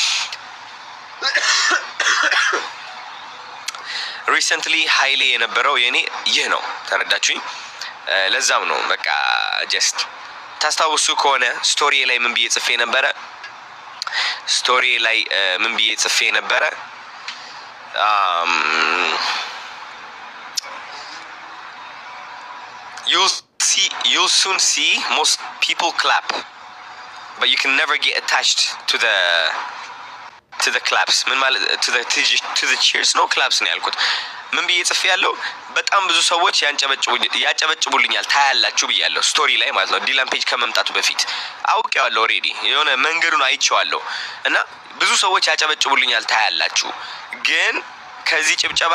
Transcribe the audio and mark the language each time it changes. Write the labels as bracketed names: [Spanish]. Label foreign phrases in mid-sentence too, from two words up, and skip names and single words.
[Amharic] ሪሰንትሊ ሃይሌ የነበረው የኔ ይህ ነው ተረዳችሁኝ። ለዛም ነው በቃ ጀስት ታስታውሱ ከሆነ ስቶሪ ላይ ምን ብዬ ጽፌ [English] ነበረ you'll soon see most people clap but you can never get attached to the claps [Amharic] ምን ማለት [English] to the cheers no claps [Amharic] ነው ያልኩት። ምን ብዬ ጽፌ ያለው በጣም ብዙ ሰዎች ያጨበጭቡልኛል ታያላችሁ ብያለሁ ስቶሪ ላይ ማለት ነው። ዲላን ፔጅ ከመምጣቱ በፊት አውቄዋለሁ ኦሬዲ የሆነ መንገዱን አይቼዋለሁ እና ብዙ ሰዎች ያጨበጭቡልኛል ታያላችሁ ግን ከዚህ ጭብጨባ